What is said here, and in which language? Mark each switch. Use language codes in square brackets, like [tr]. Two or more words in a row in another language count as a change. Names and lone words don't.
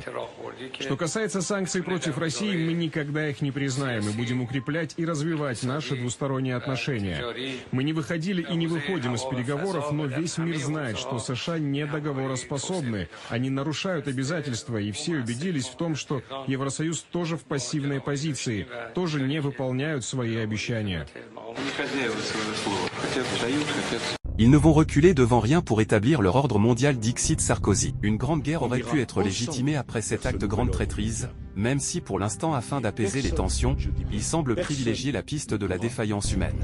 [ru] Что касается санкций против России, мы никогда их не признаем и будем укреплять и развивать наши двусторонние отношения. Мы не выходили и не выходим из переговоров, но весь мир знает, что США не договороспособны. Они нарушают обязательства, и все убедились в том, что Евросоюз тоже в пассивной позиции, тоже не выполняют свои обещания. [fr] Ils ne vont reculer devant rien pour établir leur ordre mondial, dixit Sarkozy. Une grande guerre aurait pu être légitimée après cet acte de grande traîtrise, même si pour l'instant afin d'apaiser les tensions, il semble privilégier la piste de la défaillance humaine.